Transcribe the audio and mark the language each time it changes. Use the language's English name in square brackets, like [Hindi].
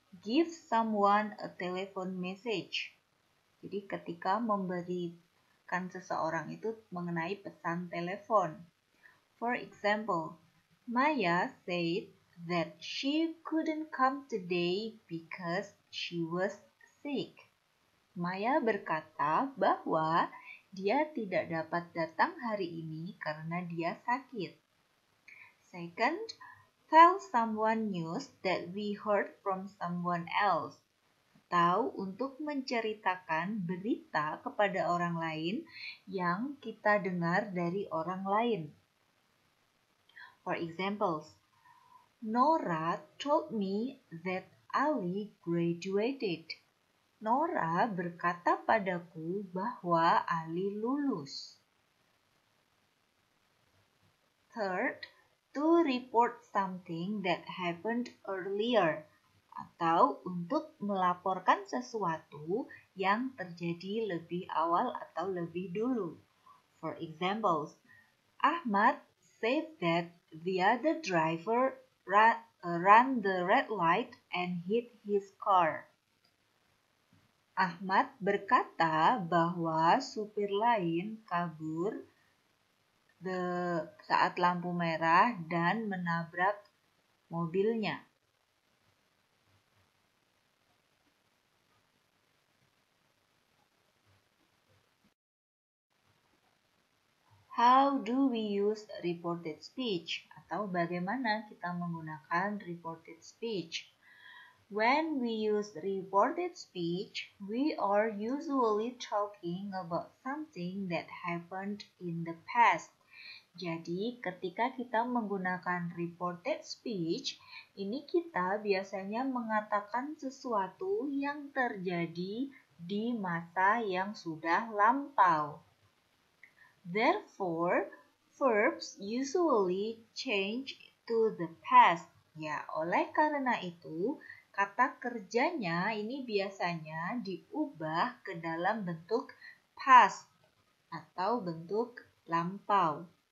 [English] Give someone a telephone message. [Indonesian] Jadi ketika memberikan seseorang itu mengenai pesan telepon. [English] For example, Maya said that she couldn't come today because she was sick. [Indonesian] Maya berkata bahwa dia tidak dapat datang hari ini karena dia sakit. [English] Second, tell someone news that we heard from someone else. [Indonesian] Atau untuk menceritakan berita kepada orang lain yang kita dengar dari orang lain. [English] For examples, Nora told me that Ali graduated. [Indonesian] Nora berkata padaku bahwa Ali lulus. [English] Third, to report something that happened earlier, [Indonesian] atau untuk melaporkan sesuatu yang terjadi lebih awal atau lebih dulu. [English] For examples, Ahmad said that the other driver ran the red light and hit his car. [Indonesian] Ahmad berkata bahwa supir lain kabur saat lampu merah dan menabrak mobilnya. [English] How do we use reported speech? [Indonesian] Atau bagaimana kita menggunakan reported speech? [English] When we use reported speech, we are usually talking about something that happened in the past. [Indonesian] Jadi, ketika kita menggunakan reported speech, ini kita biasanya mengatakan sesuatu yang terjadi di masa yang sudah lampau. [English] Therefore, verbs usually change to the past. [Indonesian] Ya, oleh karena itu, kata kerjanya ini biasanya diubah ke dalam bentuk past atau bentuk lampau.